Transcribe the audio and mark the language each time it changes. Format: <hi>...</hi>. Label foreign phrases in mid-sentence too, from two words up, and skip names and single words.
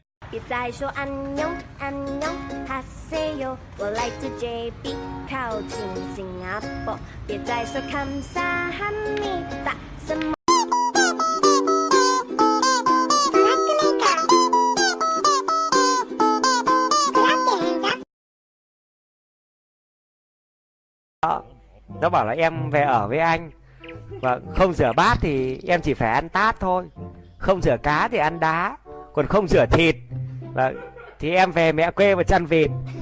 <zh>别再说</zh> <ko>안녕 안녕하세요,</ko> <zh>我来自 JB， 靠近新加坡。别再说감사합니다什么。</zh> <vi>Nó bảo là em về ở với anh và không rửa bát thì em chỉ phải ăn tát thôi, không rửa cá thì ăn đá, còn không rửa thịt và thì em về mẹ quê và chăn vịt.</vi>